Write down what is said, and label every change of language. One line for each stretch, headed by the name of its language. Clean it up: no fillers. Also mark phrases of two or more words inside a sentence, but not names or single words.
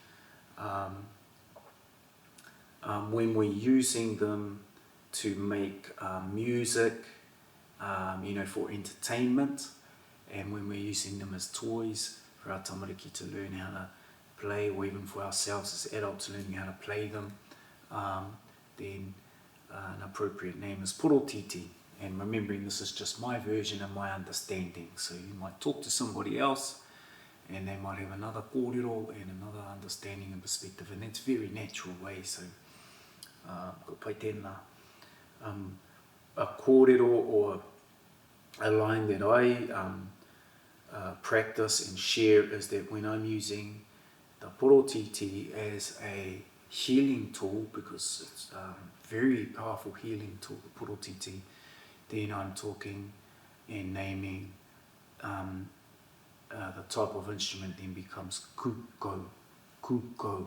English: When we're using them to make music, for entertainment, and when we're using them as toys for our tamariki to learn how to play, or even for ourselves as adults learning how to play them, then an appropriate name is porotiti. And remembering this is just my version and my understanding, so you might talk to somebody else and they might have another kōrero and another understanding and perspective, and that's very natural way. So
Māori: ko pai tēnā,
English: a kōrero or a line that I practice and share is that when I'm using the porotiti as a healing tool, because it's a very powerful healing tool, the porotiti, then I'm talking and naming the type of instrument then becomes kuko.